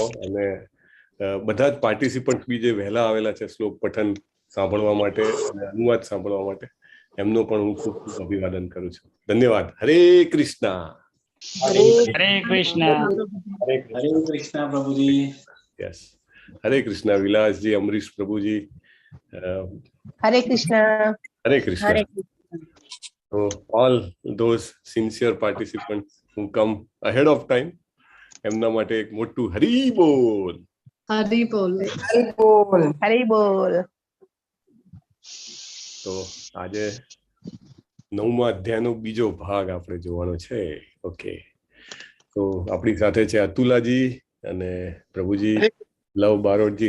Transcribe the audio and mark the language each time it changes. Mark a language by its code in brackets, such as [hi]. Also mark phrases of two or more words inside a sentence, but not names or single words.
[gu] અને બધા જ પાર્ટિસિપન્ટ બી જે વહેલા આવેલા છે શ્લોક પઠન સાંભળવા માટે અને અનુવાદ સાંભળવા માટે, એમનો પણ હું ખૂબ ખૂબ અભિવાદન કરું છું. ધન્યવાદ. હરે કૃષ્ણ. હરે કૃષ્ણ. હરે કૃષ્ણ પ્રભુજી. યસ. હરે કૃષ્ણ વિલાસજી, અમરીશ પ્રભુજી. હરે કૃષ્ણ. હરે કૃષ્ણ. [en] So all those sincere participants who come ahead of time, [gu] એમના માટે એક મોટું હરી બોલ. [hi] हरि बोल. [gu] હરી બોલ. હરી બોલ. તો આજે 9મા અધ્યાયનો બીજો ભાગ આપણે જોવાનો છે. ઓકે, તો આપણી સાથે છે અતુલાજી અને પ્રભુજી, લવ બારોટજી.